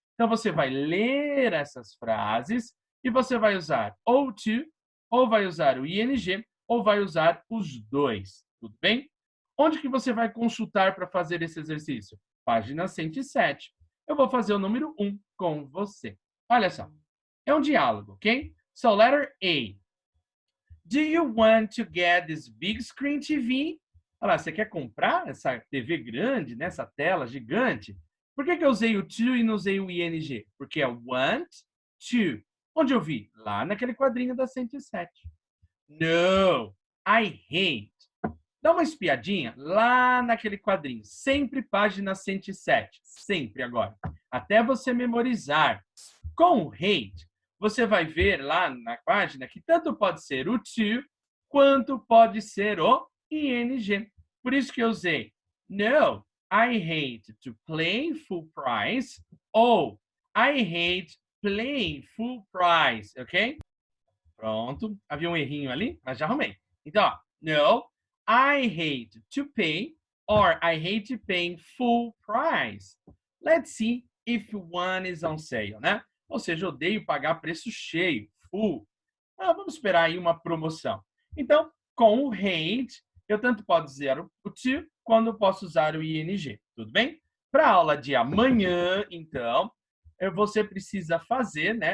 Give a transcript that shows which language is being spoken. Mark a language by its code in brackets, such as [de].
[pt] Então, você vai ler essas frases e você vai usar ou to, ou vai usar o ing, ou vai usar os dois. Tudo bem? Onde que você vai consultar para fazer esse exercício? Página 107. Eu vou fazer o número 1 com você. Olha só. É um diálogo, ok? [en] So, letter A. Do you want to get this big screen TV? [pt] Olha lá, você quer comprar essa TV grande, né? Essa tela gigante? Por que eu usei o to e não usei o ing? Porque é want to. Onde eu vi? Lá naquele quadrinho da 107. [en] No, I hate. [pt] Dá uma espiadinha lá naquele quadrinho. Sempre página 107. Sempre agora. Até você memorizar. Com o hate, você vai ver lá na página que tanto pode ser o to, quanto pode ser o ing. Por isso que eu usei [en] no, I hate to play full price ou I hate playing full price, ok? [pt] Pronto, havia um errinho ali, mas já arrumei. Então, ó, [en] no, I hate to pay or I hate paying full price. Let's see if one is on sale, [pt] né? Ou seja, odeio pagar preço cheio, full. Vamos esperar aí uma promoção. Então, com o hate, eu tanto posso dizer o to, quando eu posso usar o ing. Tudo bem? Para a aula de amanhã, então, você precisa fazer, né?